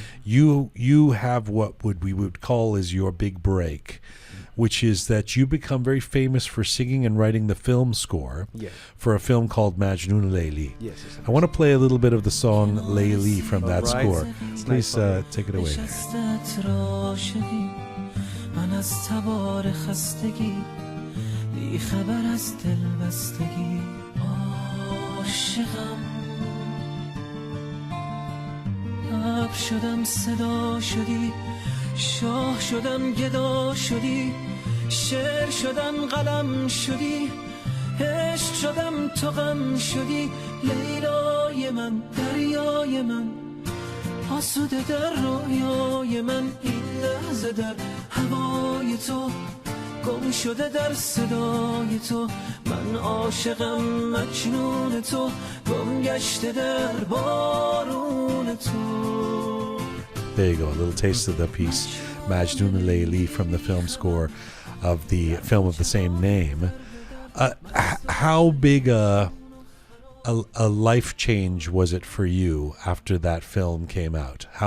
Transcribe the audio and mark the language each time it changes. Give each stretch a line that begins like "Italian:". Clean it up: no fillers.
English: You have what we would call is your big break, which is that you become very famous for singing and writing the film score for a film called Majnoon Layli. Yes. I want to play a little bit of the song Layli from that score. Please take it away.
Persian: من از تبار خستگی بی خبر از دل بستگی عاشقم لب شدم صدا شدی شاه شدم گدا شدی شعر شدم قلم شدی عشق شدم تو غم شدی لیلای من دریای من آسوده در رویای من این لحظه در هوای تو گم شده در صدای تو من عاشقم مجنون تو گم گشته در بارون تو.
English: There you go, a little taste of the piece Majnoon Layli from the film score of the film of the same name. How big a life change was it for you after that film came out?